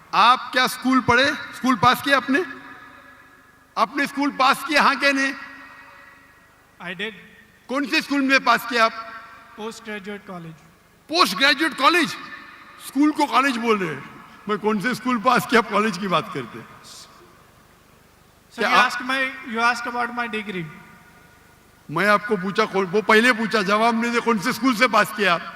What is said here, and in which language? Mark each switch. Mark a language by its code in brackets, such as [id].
[hi] आप क्या स्कूल पढ़े? स्कूल पास किया आपने? आपने स्कूल पास किया? हाँ क्या नहीं? [en] I did. [hi] कौन से स्कूल में पास किया आप? Post graduate college. Post graduate college? School को कॉलेज बोल रहे हैं। मैं कौन से स्कूल पास किया, कॉलेज की बात करते? [en] Sir you asked about my degree. [hi] मैं आपको पूछा, वो पहले पूछा, जवाब नहीं दे, कौन से स्कूल से पास किया आप?